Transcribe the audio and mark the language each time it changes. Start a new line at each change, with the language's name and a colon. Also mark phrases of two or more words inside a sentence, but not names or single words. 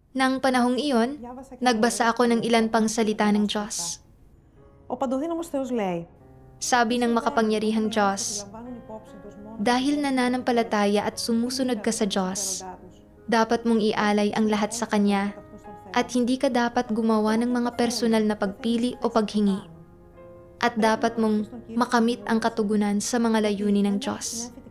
Filipino: Nang panahong iyon, nagbasa ako ng ilan pang salita ng Diyos.
Greek: Ο παντοδύναμος Θεός λέει,
Filipino: Sabi ng makapangyarihang Diyos, dahil nananampalataya at sumusunod ka sa Diyos, dapat mong ialay ang lahat sa Kanya at hindi ka dapat gumawa ng mga personal na pagpili o paghingi. At dapat mong makamit ang katugunan sa mga layunin ng Diyos.